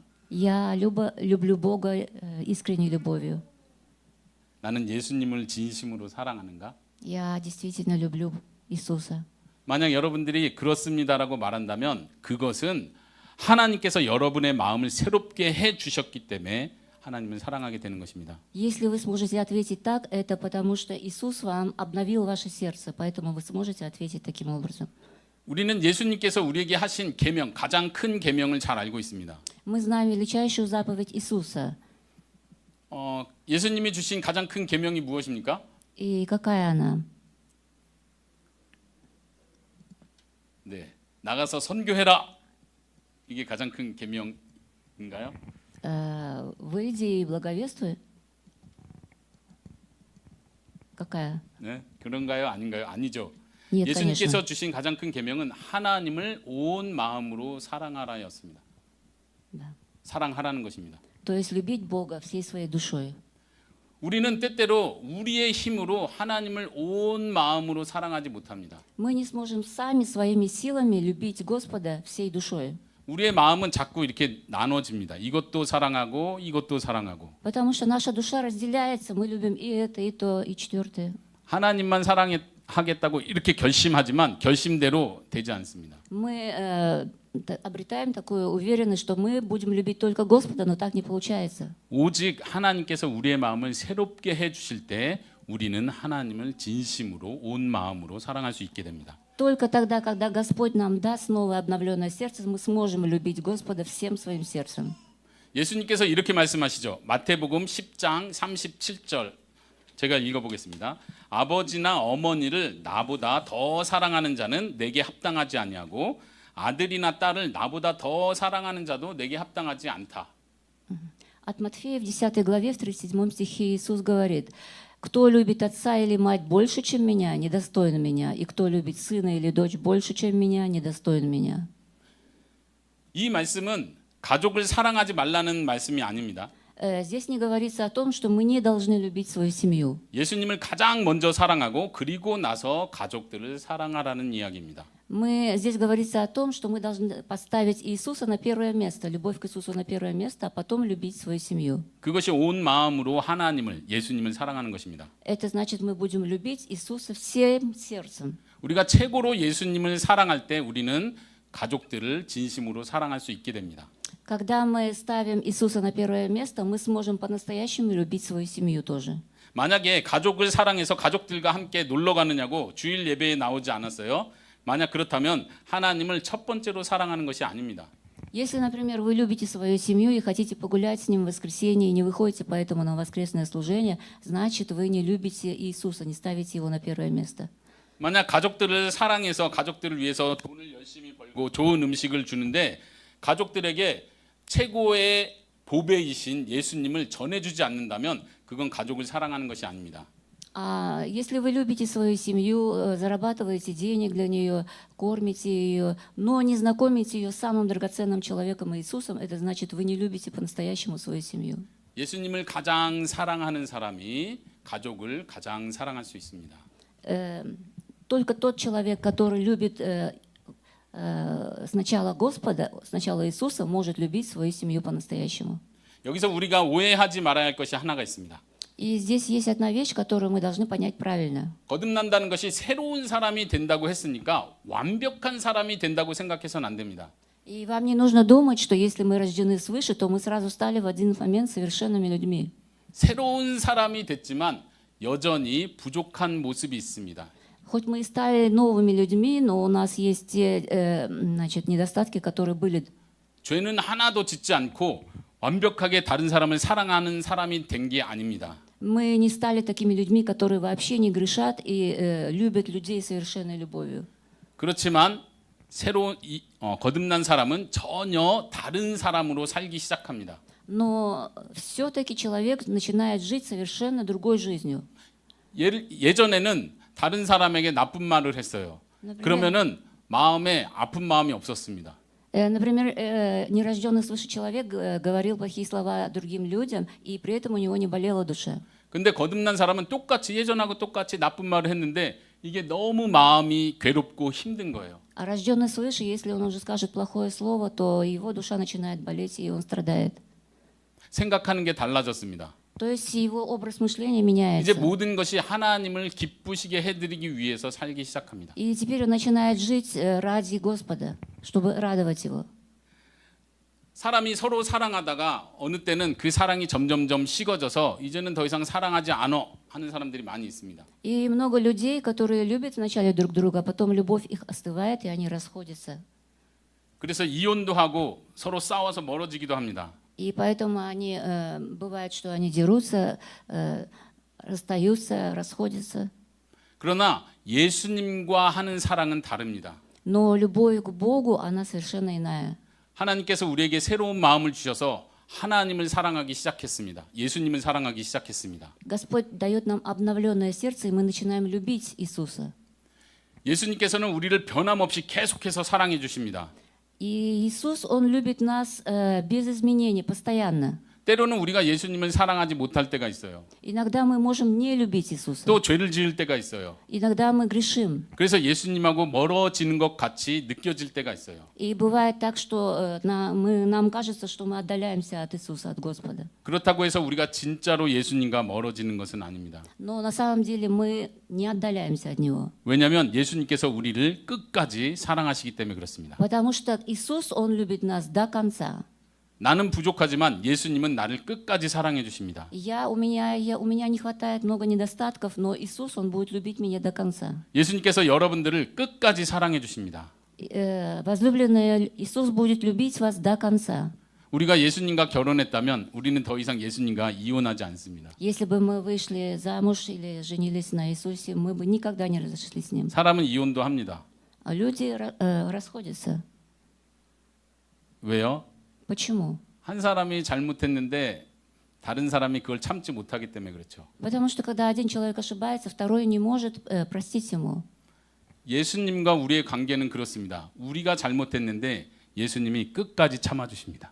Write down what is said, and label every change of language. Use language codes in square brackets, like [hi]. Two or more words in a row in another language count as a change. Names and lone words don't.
[ru] Я люблю Бога искренней любовью. [ko] 나는 예수님을 진심으로 사랑하는가? [ru] Я действительно люблю Иисуса. [ko] 만약 여러분들이 그렇습니다라고 말한다면 그것은 하나님께서 여러분의 마음을 새롭게 해 주셨기 때문에 하나님을 사랑하게 되는 것입니다. [ru] Если вы сможете ответить так, это потому что Иисус вам обновил ваше сердце, поэтому вы сможете ответить таким образом. [ko] 우리는 예수님께서 우리에게 하신 계명, 가장 큰 계명을 잘 알고 있습니다. [ru] Мы знаем величайшую заповедь Иисуса. [ko] 예수님이 주신 가장 큰 계명이 무엇입니까? [ru] И какая она? [ko] 네, 나가서 선교해라. 이게 가장 큰 계명인가요? [ru] Выйди и благовествуй. Какая? [ko] 네, 그런가요? 아닌가요? 아니죠. [ru] Нет, [ko] 예수님께서 [ru] конечно. [ko] 주신 가장 큰 계명은 하나님을 온 마음으로 사랑하라였습니다. [ru] Да. [ko] 사랑하라는 것입니다. [ru] То есть любить Бога всей своей душой. [ko] 우리는 때때로 우리의 힘으로 하나님을 온 마음으로 사랑하지 못합니다. [ru] Мы не сможем сами своими силами любить Господа всей душой. [ko] 우리의 마음은 자꾸 이렇게 나눠집니다. 이것도 사랑하고 이것도 사랑하고. [ru] Потому что наша душа разделяется. Мы любим и это, и то, и четвертое. [ko] 하나님만 사랑하겠다고 이렇게 결심하지만 결심대로 되지 않습니다. [ru] Мы обретаем такую уверенность, что мы будем любить только Господа, но так не получается. [ko] 오직 하나님께서 우리의 마음을 새롭게 해 주실 때 우리는 하나님을 진심으로 온 마음으로 사랑할 수 있게 됩니다. [ru] Только тогда, когда Господь нам даст новое обновленное сердце, мы сможем любить Господа всем своим сердцем. [ko] 예수님께서 이렇게 말씀하시죠. 마태복음 10장 37절 제가 읽어보겠습니다. 아버지나 어머니를 나보다 더 사랑하는 자는 내게 합당하지 아니하고 아들이나 딸을 나보다 더 사랑하는 자도 내게 합당하지 않다. [ru] От Матфея в 10 главе, в 37 стихе Иисус говорит: «Кто любит отца или мать больше, чем меня, недостоин меня, и кто любит сына или дочь больше, чем меня, недостоин меня». [ko] 이 말씀은 가족을 사랑하지 말라는 말씀이 아닙니다. [ru] Здесь не говорится о том, что мы не должны любить свою семью. [ko] 예수님을 가장 먼저 사랑하고 그리고 나서 가족들을 사랑하라는 이야기입니다. [ru] Здесь говорится о том, что мы должны поставить Иисуса на первое место, любовь к Иисусу на первое место, а потом любить свою семью. [ko] 그것이 온 마음으로 하나님을 예수님을 사랑하는 것입니다. [ru] Это значит, мы будем любить Иисуса всем сердцем. [ko] 우리가 최고로 예수님을 사랑할 때 우리는 가족들을 진심으로 사랑할 수 있게 됩니다. [ru] Когда мы ставим Иисуса на первое место, мы сможем по-настоящему любить свою семью тоже. [ko] 만약에 가족을 사랑해서 가족들과 함께 놀러 가느냐고 주일 예배에 나오지 않았어요. 만약 그렇다면 하나님을 첫 번째로 사랑하는 것이 아닙니다. [ru] Если, например, вы любите свою семью и хотите погулять с ним в воскресенье и не выходите поэтому на воскресное служение, значит, вы не любите Иисуса, не ставите его на первое место. [ko] 만약 가족들을 사랑해서 가족들을 위해서 돈을 열심히 벌고 좋은 음식을 주는데 가족들에게 최고의 보배이신 예수님을 전해주지 않는다면 그건 가족을 사랑하는 것이 아닙니다. [ru] А если вы любите свою семью, зарабатываете денег для нее, кормите ее, но не знакомите ее с самым драгоценным человеком Иисусом, это значит, вы не любите по-настоящему свою семью. [ko] 예수님을 가장 사랑하는 사람이 가족을 가장 사랑할 수 있습니다. [ru] Только тот человек, который любит сначала Господа, сначала Иисуса, может любить свою семью по-настоящему. [ko] 여기서 우리가 오해하지 말아야 할 것이 하나가 있습니다. [ru] И здесь есть одна вещь, которую мы должны понять правильно. [ko] 거듭난다는 것이 새로운 사람이 된다고 했으니까 완벽한 사람이 된다고 생각해서는 안 됩니다. [ru] И вам не нужно думать, что если мы рождены свыше, то мы сразу стали в один момент совершенными людьми. [ko] 새로운 사람이 됐지만 여전히 부족한 모습이 있습니다. [ru] Хоть мы и стали новыми людьми, но у нас есть те недостатки, которые были. [ko] 죄는 하나도 짓지 않고 완벽하게 다른 사람을 사랑하는 사람이 된 게 아닙니다. [ru] Мы не стали такими людьми, которые вообще не грешат и любят людей совершенной любовью. [ko] 그렇지만 새로운 거듭난 사람은 전혀 다른 사람으로 살기 시작합니다. [ru] Но все-таки человек начинает жить совершенно другой жизнью. [ko] 예전에는 다른 사람에게 나쁜 말을 했어요. 그러면은 마음에 아픈 마음이 없었습니다. [ru] Например, нерожденный свыше человек говорил плохие слова другим людям, и при этом у него не болела душа. [ko] 근데 거듭난 사람은 똑같이 예전하고 똑같이 나쁜 말을 했는데 이게 너무 마음이 괴롭고 힘든 거예요. [ru] А рожденный свыше, если он уже скажет плохое слово, то его душа начинает болеть, и он страдает. [ko] 생각하는 게 달라졌습니다. [ru] То есть его образ мышления [ko] 이제 [ru] меняется. [ko] 모든 것이 하나님을 기쁘시게 해드리기 위해서 살기 시작합니다. [ru] И теперь он начинает жить ради Господа, чтобы радовать Его. [ko] 사람이 서로 사랑하다가 어느 때는 그 사랑이 점점점 식어져서 이제는 더 이상 사랑하지 않어 하는 사람들이 많이 있습니다. [ru] И много людей, которые любят вначале друг друга, а потом любовь их остывает, и они расходятся. [ko] 그래서 이혼도 하고 서로 싸워서 멀어지기도 합니다. [ru] И поэтому они, бывает, что они дерутся, расстаются, расходятся. [ko] 그러나 예수님과 하는 사랑은 다릅니다. [ru] Но любовь к Богу, она совершенно иная. [ko] 하나님께서 우리에게 새로운 마음을 주셔서 하나님을 사랑하기 시작했습니다. 예수님을 사랑하기 시작했습니다. [ru] Господь дает нам обновленное сердце, и мы начинаем любить Иисуса. [ko] 예수님께서는 우리를 변함없이 계속해서 사랑해 주십니다. [ru] И Иисус, Он любит нас без изменений, постоянно. [ko] 때로는 우리가 예수님을 사랑하지 못할 때가 있어요. [ru] Иногда мы можем не любить Иисуса. [ko] 또 죄를 지을 때가 있어요. [ru] Иногда мы грешим. [ko] 그래서 예수님하고 멀어지는 것 같이 느껴질 때가 있어요. [ru] И бывает так, что нам кажется, что мы отдаляемся от Иисуса, от Господа. [ko] 그렇다고 해서 우리가 진짜로 예수님과 멀어지는 것은 아닙니다. [ru] Но на самом деле мы не отдаляемся от Него. [ko] 왜냐하면 예수님께서 우리를 끝까지 사랑하시기 때문에 그렇습니다. [ru] Потому что Иисус, Он любит нас до конца. [ko] 나는 부족하지만 예수님은 나를 끝까지 사랑해 주십니다. [ru] У меня не хватает много недостатков, но Иисус, Он будет любить меня до конца. [ko] 예수님께서 여러분들을 끝까지 사랑해 주십니다. [ru] Возлюбленные, Иисус будет любить вас до конца. [ko] 우리가 예수님과 결혼했다면 우리는 더 이상 예수님과 이혼하지 않습니다. [ru] Если бы мы вышли замуж или женились на Иисусе, мы бы никогда не разошлись с Ним. [ko] 사람은 이혼도 합니다. [ru] А люди расходятся. [ko] 왜요? [ru] Почему? [ko] 한 사람이 잘못했는데 다른 사람이 그걸 참지 못하기 때문에 그렇죠. [ru] Потому что когда один человек ошибается, второй не может простить ему. [ko] 예수님과 우리의 관계는 그렇습니다. 우리가 잘못했는데 예수님이 끝까지 참아주십니다.